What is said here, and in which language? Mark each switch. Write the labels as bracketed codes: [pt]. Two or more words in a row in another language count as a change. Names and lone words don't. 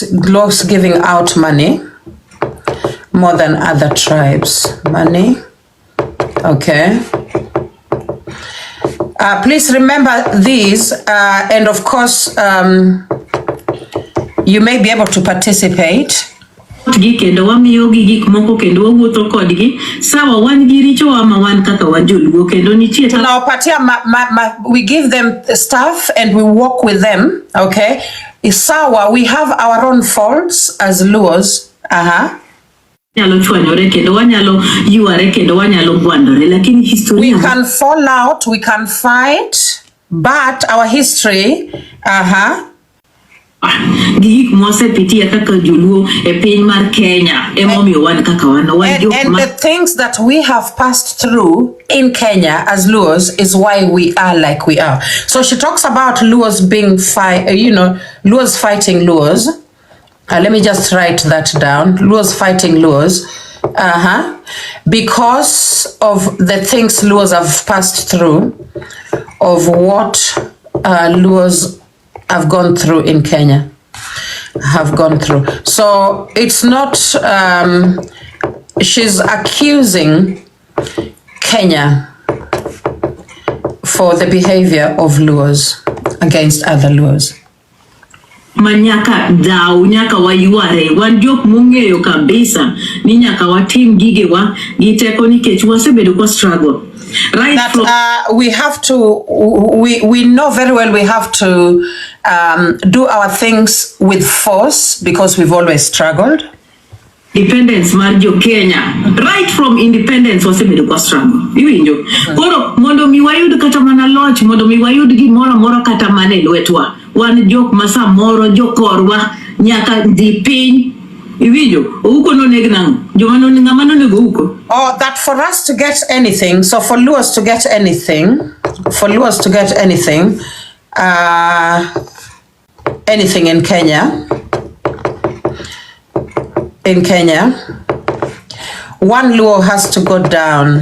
[en] Luos giving out money more than other tribes. Money. Okay. Please remember these, and of course, you may be able to participate. [luo] Kendo wamiyo gi gik moko kendo wawuotho kodgi sawa wan gi richo ama wan kaka wajoluo kendo nitie [en] tunawapatia we give them stuff and we walk with them. Okay, sawa, we have our own faults as Luos. [luo] Nyalo chwanyore kendo wanyalo yuare kendo wanyalo gwandore lakini historia [en] we can fall out, we can fight, but our history [luo] gik mosepitia kaka joluo e piny mar Kenya emomiyo wan kaka wan [en] and the things that we have passed through in Kenya as Luos is why we are like we are. So she talks about Luos being Luos fighting Luos. Let me just write that down. Luos fighting Luos. Because of the things Luos have passed through, of what Luos have gone through in Kenya. So it's not, she's accusing Kenya for the behavior of Luos against other Luos. [luo] Manyaka dau nyaka wayuare wan jok mong'eyo kabisa ni nyaka watim gigewa giteko nikech wasebedo kwa [en] struggle right that from we have to we know very well we have to do our things with force because we've always struggled. [luo] Independence mar jo Kenya [en] right from independence [luo] wasebedo kwa struggle iwinjo koro mondo mi wayud kata mana loch mondo mi wayud gimoro moro kata mana e lwetwa wan jok masa moro jokorwa nyaka dhi piny iwinjo uko no negna joma no ngama no nego uko [en] that for us to get anything, so for Luos to get anything anything in Kenya one Luo has to go down.